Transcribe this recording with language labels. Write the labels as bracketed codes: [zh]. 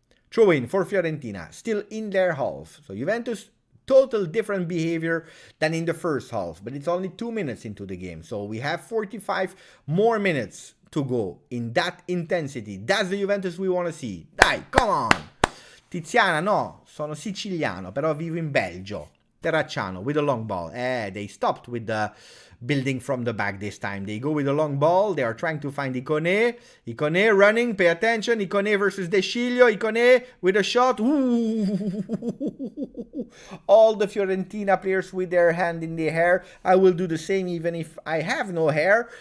[en] Throw in for Fiorentina, still in their half. So Juventus, total different behavior than in the first half, but it's only 2 minutes into the game. So we have 45 more minutes to go in that intensity. That's the Juventus we want to see. Dai, come on! [it] Tiziana, no, sono siciliano, però vivo in Belgio. [en] Terracciano with a long ball. They stopped with the building from the back this time. They go with a long ball. They are trying to find Icone. Icone running. Pay attention. Icone versus De Sciglio. Icone with a shot. Ooh. All the Fiorentina players with their hand in the hair. I will do the same even if I have no hair.